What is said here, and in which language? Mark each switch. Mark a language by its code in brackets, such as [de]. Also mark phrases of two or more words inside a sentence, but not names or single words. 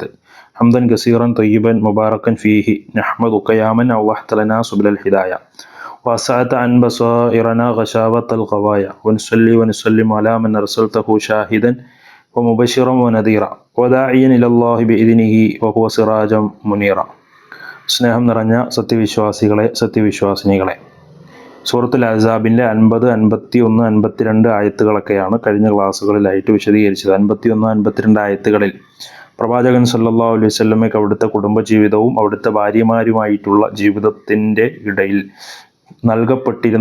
[ar] حمدا كثيرا طيبا مباركا فيه نحمدك يا من أوحت لنا سبل الهداية وسعت عن بصائرنا غشاوة الغوايا ونصلي ونسلم على من أرسلته شاهدا ومبشرا ونذيرا وداعيا إلى الله بإذنه وهو سراجا منيرا. [ml] സ്നേഹം നിറഞ്ഞ സത്യവിശ്വാസിനികളെ, സൂറത്തുൽ അഹ്സാബിൻ്റെ 50, 51, 52 ആയത്തുകളൊക്കെയാണ് കഴിഞ്ഞ ക്ലാസ്സുകളിലായിട്ട് വിശദീകരിച്ചത്. 51, 52 ആയത്തുകളിൽ പ്രവാചകൻ [ar] صلى الله عليه وسلم [ml] അവിടുത്തെ കുടുംബജീവിതവും അവിടുത്തെ ഭാര്യമാരുമായിട്ടുള്ള ജീവിതത്തിൻ്റെ ഇടയിൽ നൽകപ്പെട്ടിരുന്ന